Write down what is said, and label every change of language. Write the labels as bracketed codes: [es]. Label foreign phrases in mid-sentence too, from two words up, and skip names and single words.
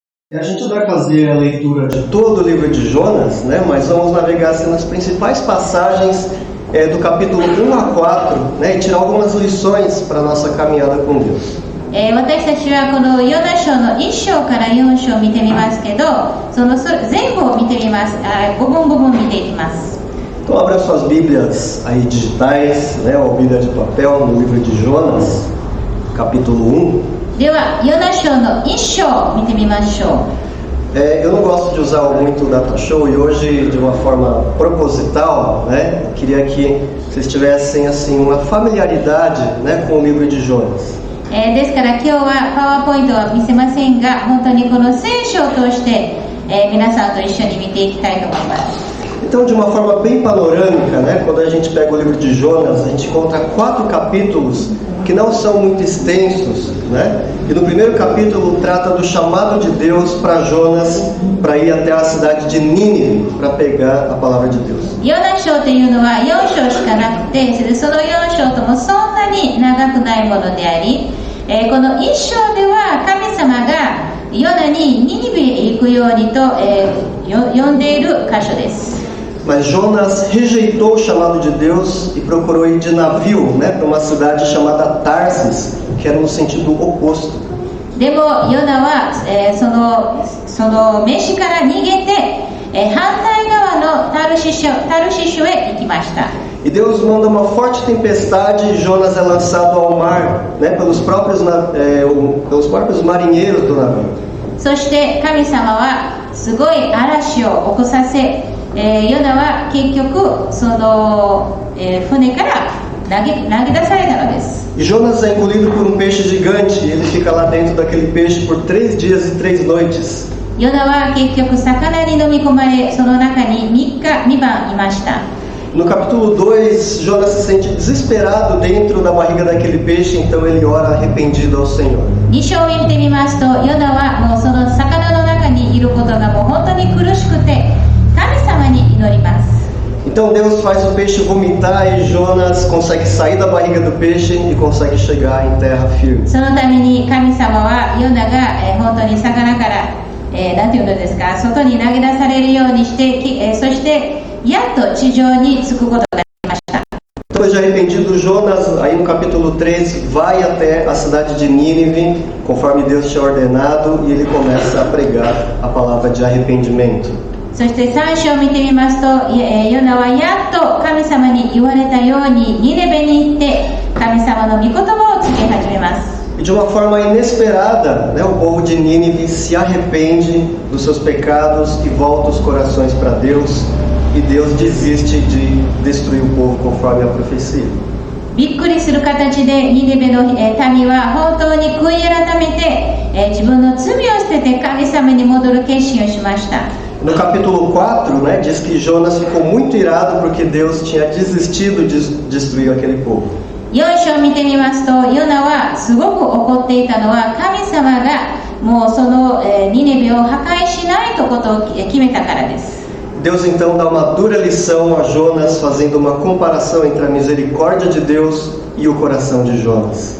[pt] A gente vai fazer a leitura de todo o livro de Jonas, né? Mas vamos navegar assim, nas principais passagens do capítulo 1 a 4, né? E tirar algumas lições para a nossa caminhada com Deus. [ja] 私たちはこのヨナ書の1章から4章を見てみますけど、その前後を見てみます。5本見ていきます。 [pt] Então abra suas Bíblias aí digitais, né? Ou Bíblia de papel no livro de Jonas, capítulo 1. [ja] ではヨナ書の1章を見てみましょう。 [pt] Eu não gosto de usar muito o [en] data show [pt] e hoje, de uma forma proposital, né? Eu queria que vocês tivessem assim uma familiaridade, né, com o livro de Jonas. [ja] ですから今日はパワーポイントは見せませんが、本当にこの聖書を通して、皆さんと一緒に見ていきたいと思います。 [pt] Então, de uma forma bem panorâmica, né, quando a gente pega o livro de Jonas, a gente encontra 4 capítulos que não são muito extensos, né? E no primeiro capítulo trata do chamado de Deus para Jonas para ir até a cidade de Nínive para pegar a palavra de Deus. [ja] ヨナ書というのは4章しかなくて、その4章ともそんなに長くないものであり、この1章では神様がヨナにニニベへ行くようにと、呼んでいる箇所です。 [pt] Mas Jonas rejeitou o chamado de Deus e procurou ir de navio, né, para uma cidade chamada Tarsis, que era no sentido oposto. [ja] でもヨナは、その召しから逃げて、反対側のタルシシュへ行きました。 [pt] E Deus manda uma forte tempestade e Jonas é lançado ao mar, né, pelos próprios marinheiros do navio. [ja] そして神様はすごい嵐を起こさせ、ヨナは結局その、船から投げ出されたのです。 [pt] E Jonas é engolido por um peixe gigante e ele fica lá dentro daquele peixe por 3 dias e 3 noites. [ja] ヨナは結局魚に飲み込まれ、その中に2晩いました。 [pt] No capítulo 2, Jonas se sente desesperado dentro da barriga daquele peixe, então ele ora arrependido ao Senhor. [ja] 2 章を見てみますと、ヨナはもうその魚の中にいることがもう本当に苦しくて、神様に祈ります。 [pt] Então Deus faz o peixe vomitar e Jonas consegue sair da barriga do peixe e consegue chegar em terra firme. [ja] そのために神様はヨナが、本当に魚から、なんていうのですか、外に投げ出されるようにして、そしてやっと地上に着くことができました。 [pt] Depois de arrependido, Jonas, aí no capítulo 3, vai até a cidade de Nínive, conforme Deus tinha ordenado, e ele começa a pregar a palavra de arrependimento. [ja] そして3章を見てみますと、ヨナはやっと神様に言われたようにニネベに行って神様の御言葉を告げ始めます。 [pt] E de uma forma inesperada, né, o povo de Nínive se arrepende dos seus pecados e volta os corações para Deus, e Deus desiste de destruir o povo conforme a profecia. [ja] びっくりする形でニネベの民は本当に悔い改めて、自分の罪を捨てて神様に戻る決心をしました。 [pt] No capítulo 4, né, diz que Jonas ficou muito irado porque Deus tinha desistido de destruir aquele povo. [ja] 4 章を見てみますと、ヨナはすごく怒っていたのは神様がもうそのニネベを破壊しないとことを決めたからです。 [pt] Deus então dá uma dura lição a Jonas, fazendo uma comparação entre a misericórdia de Deus e o coração de Jonas.